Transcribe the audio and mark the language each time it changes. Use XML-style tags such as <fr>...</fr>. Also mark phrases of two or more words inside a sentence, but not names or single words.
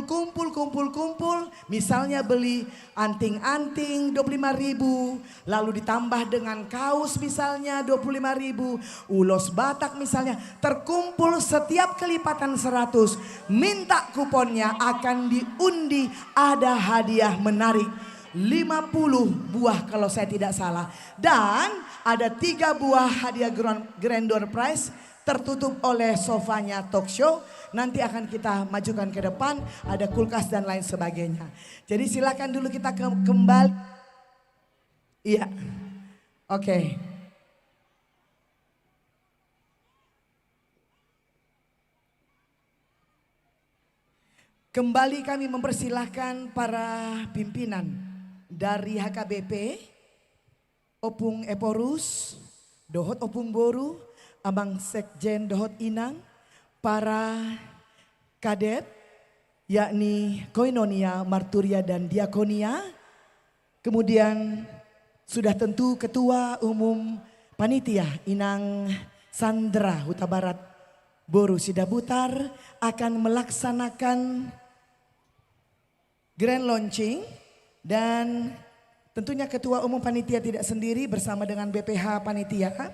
<id>Misalnya beli anting-anting 25.000, lalu ditambah dengan kaos misalnya 25.000, ulos Batak misalnya, terkumpul setiap kelipatan 100, minta kuponnya akan diundi, ada hadiah menarik. 50 buah kalau saya tidak salah. Dan ada 3 buah hadiah</id> <en>grand door prize</en> <id>tertutup oleh sofanya</id> <en>talk show.</en> <id>Nanti akan kita majukan ke depan. Ada kulkas dan lain sebagainya. Jadi silakan dulu kita kembali. Iya. Oke. Kembali kami mempersilahkan para pimpinan dari HKBP, Opung Eporus, Dohot Opung Boru, Abang Sekjen Dohot Inang, para kadet yakni Koinonia, Marturia dan Diakonia. Kemudian sudah tentu Ketua Umum Panitia Inang Sandra Huta Barat Boru Sidabutar akan melaksanakan</id> <en>grand launching</en> <id>dan tentunya Ketua Umum Panitia tidak sendiri bersama dengan BPH Panitia.</id>